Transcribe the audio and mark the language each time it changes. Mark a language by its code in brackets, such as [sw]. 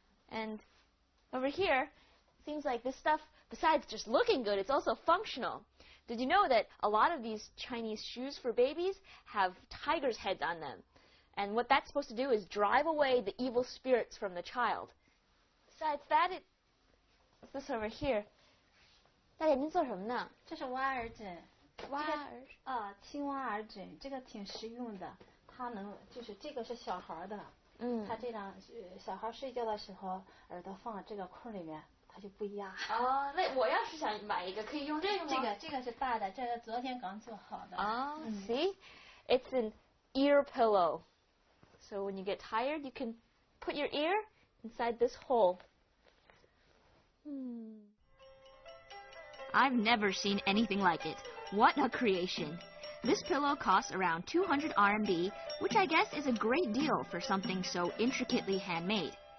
[en] And over here, it seems like this stuff, besides just looking good, it's also functional. Did you know that a lot of these Chinese shoes for babies have tigers' heads on them? And what that's supposed to do is drive away the evil spirits from the child. Besides that, what's this over here? [zh] 大姐，您做什么呢？这是挖耳枕。挖耳啊，青蛙耳枕，这个挺实用的。它能，就是这个是小孩的。它这样，小孩睡觉的时候，耳朵放这个空里面，它就不压。哦，那我要是想买一个，可以用这个吗？这个是大的，这是昨天刚做好的。 [en] 哦，see, it's an ear pillow. So when you get tired, you can put your ear inside this hole. I've never seen anything like it. What a creation. This pillow costs around 200 RMB, which I guess is a great deal for something so intricately handmade.